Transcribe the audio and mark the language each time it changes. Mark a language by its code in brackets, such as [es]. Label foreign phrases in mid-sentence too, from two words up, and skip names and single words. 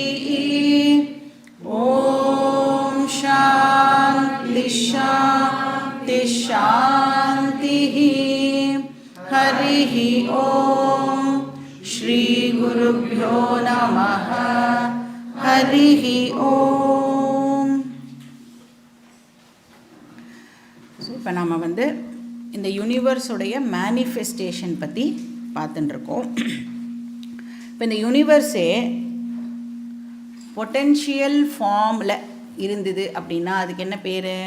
[sa] ॐ शान्ति शान्ति शान्तिः। हरिः ॐ श्री गुरुभ्यो नमः। हरिः ॐ। [ta] இப்போ நாம் இந்த [en] universe manifestation [ta] பற்றி பார்த்துட்டு இருக்கோம். இப்போ இந்த யூனிவர்ஸே [en] potential form [ta] இருந்தது அப்படின்னா அதுக்கு என்ன பேர்?